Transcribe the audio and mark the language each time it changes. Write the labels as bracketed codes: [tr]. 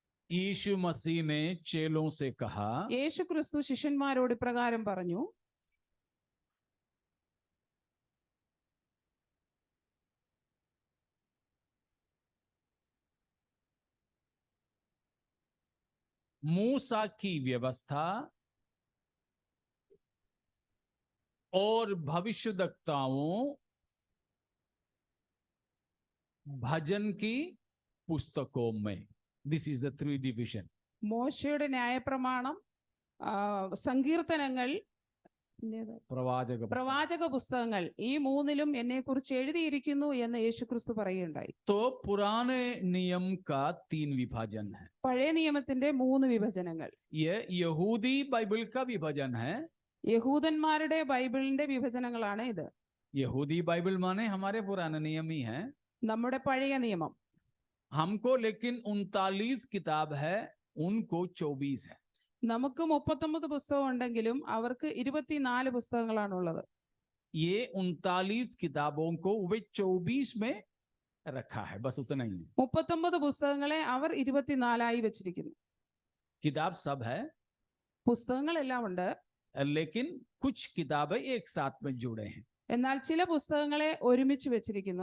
[hi] यीशु मसीह ने चेलों से कहा, [ml] യേശു ക്രിസ്തു ശിഷ്യന്മാരോട് ഇപ്രകാരം പറഞ്ഞു, [hi] मूसा की व्यवस्था और भविष्यद्वक्ताओं, भजन की पुस्तकों में. [en] This is the 3 division. [ml] മോശയുടെ ന്യായപ്രമാണം, സങ്കീർത്തനങ്ങൾ, പ്രവാചക പുസ്തകങ്ങൾ, ഈ 3ലും എന്നെ കുറിച്ച് എഴുതിയിരിക്കുന്നു എന്ന് യേശുക്രിസ്തു പറയുകയുണ്ടായി. [hi] तो पुराने नियम का 3 विभाजन है. [ml] പഴയ നിയമത്തിന്റെ 3 വിഭജനങ്ങൾ. [hi] ये यहूदी बाइबल का विभाजन है. [ml] യഹൂദന്മാരുടെ ബൈബിളിന്റെ വിഭജനങ്ങളാണ് ഇത്. [hi] यहूदी बाइबल माने हमारे पुराने नियम ही है, [ml] നമ്മുടെ പഴയ നിയമം. [hi] हमको लेकिन 39 किताब है, उनको 24 है. [ml] നമുക്ക് 39 പുസ്തകം ഉണ്ടെങ്കിലും അവർക്ക് 24 പുസ്തകങ്ങളാണുള്ളത്. [hi] ये 39 किताबों को वे 24 में रखा है, बस उतना ही. [ml] 39 പുസ്തകങ്ങളെ അവർ 24ആയി വെച്ചിരിക്കുന്നു. [hi] किताब सब है, [ml] പുസ്തകങ്ങളെല്ലാം ഉണ്ട്, [hi] लेकिन कुछ किताबें एक साथ में जुड़े हैं. [ml] എന്നാൽ ചില പുസ്തകങ്ങളെ ഒരുമിച്ച് വെച്ചിരിക്കുന്നു.